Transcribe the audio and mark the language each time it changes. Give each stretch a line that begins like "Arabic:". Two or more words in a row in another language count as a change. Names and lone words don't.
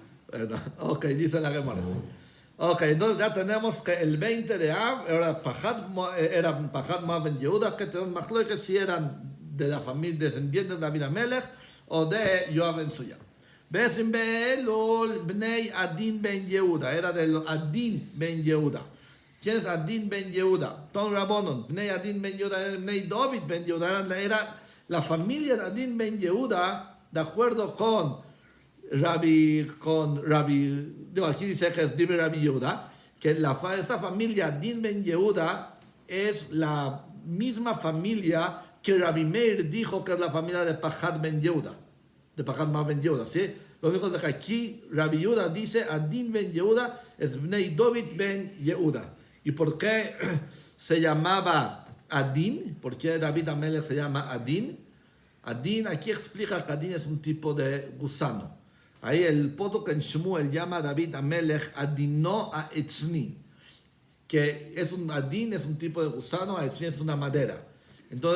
Spanish: Bueno, ok, dice la Gemara. Ok, entonces ya tenemos que el 20 de Av era Pachat Moab Ben Yehuda, que tenemos más claro que si eran de la familia descendientes de David Amelech o de Yoav Ben Tzuya.
Hebrew: בעשרים באלול בני עדין בן יהודה,
Spanish: era de Adin Ben Yehuda. ¿Quién es Adin Ben Yehuda?
Hebrew: תנו רבנן,
Spanish: Bnei Adin Ben Yehuda, era Bnei David Ben Yehuda, era la familia de Adin Ben Yehuda, de acuerdo con Rabbi, aquí dice que es Rabbi Yehuda, que esta familia Adin Ben Yehuda es la misma familia que Rabbi Meir dijo que es la familia de Pachat Ben Yehuda, de Pachat Ben Yehuda, ¿sí? Lo único es que aquí Rabbi Yehuda dice Adin Ben Yehuda es Bnei David Ben Yehuda. ¿Y por qué se llamaba Adin? ¿Por qué David Amelech se llama Adin? Adin, aquí explica que Adin es un tipo de gusano. Ahí el Posuk en Shmuel llama a David Amelech Adino a Etzni, que es un Adin, es un tipo de gusano, a Etzni es una madera.